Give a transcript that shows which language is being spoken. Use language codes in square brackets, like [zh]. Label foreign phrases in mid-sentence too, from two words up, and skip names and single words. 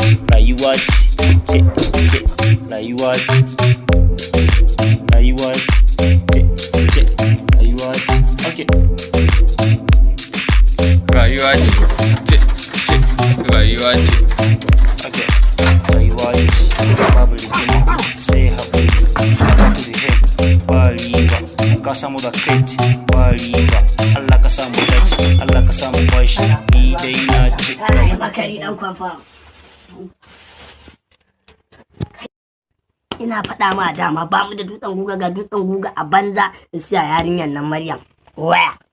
[ha] Rayuwa ce, ce, ce. Rayuwa ce. Rayuwa ce. Ce, ce. Rayuwa ce. Okay. Rayuwa ce. Ce, ce. Rayuwa ce. Okay. Rayuwa ce. Babu rigima. Sai haƙuri. [en] Back to the head. [ha] Ba riba. Ka samu da kai. Ba riba. Allah ka samu dace. Allah ka samu bashi. Ni dai na ce. Ai, bakari ɗan kwafa. Ina faɗa ma dama ba mu da dutsen guga, ga dutsen guga a banza in siya yarinyar nan Maryam waya.